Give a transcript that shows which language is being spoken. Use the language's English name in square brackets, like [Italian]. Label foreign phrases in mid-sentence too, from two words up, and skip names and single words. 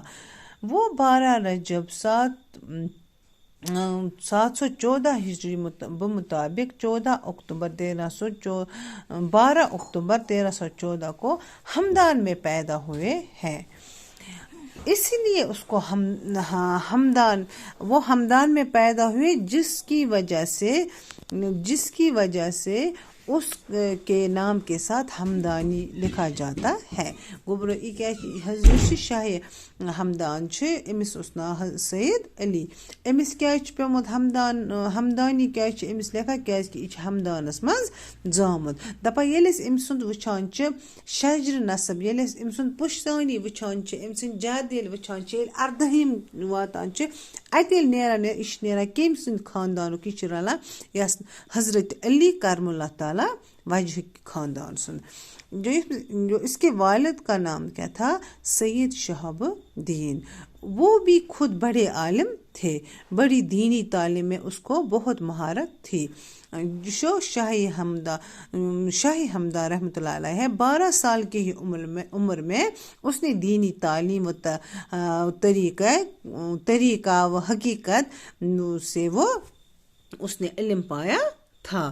[Urdu] وہ 12 رجب 714 ہجری بمطابق 12 اکتوبر 1314 کو ہمدان میں پیدا ہوئے ہیں۔ اسی لیے اس کو وہ ہمدان میں پیدا ہوئے جس کی وجہ سے اس کے نام کے ساتھ ہمدانی لکھا جاتا ہے۔ [Kashmiri] گوبرو حضرت شاہی ہمدان امس اس ناو سید علی۔ امس کیا پیومت ہمدانی کیا امس لکھا کیاز کہ یہ ہمدانس مز زامت۔ دپا ییٚلہِ أسۍ أمۍ سُنٛد وٕچھان چھِ شجر نسب، ییٚلہِ أسۍ أمۍ سُنٛد پُشتٲنی وٕچھان چھِ، أمۍ سٕنٛدۍ جد ییٚلہِ وٕچھان چھِ، ییٚلہِ 18ہِم واتان چھِ، اَتہِ ییٚلہِ نیران یہِ چھِ نیران کٔمۍ سٕنٛدِ خاندانُک؟ یہِ چھِ رلان یس حضرت علی کرم اللہ تعالیٰ وجہ خاندان سُنٛد۔ [Urdu] جو اس کے والد کا نام کیا تھا؟ سید شہاب الدین۔ وہ بھی خود بڑے عالم تھے، بڑی دینی تعلیم میں اس کو بہت مہارت تھی۔ شاہی ہمدان رحمۃ اللہ علیہ ہے، 12 سال کی ہی عمر میں اس نے دینی تعلیم و طریقہ و حقیقت سے اس نے علم پایا تھا۔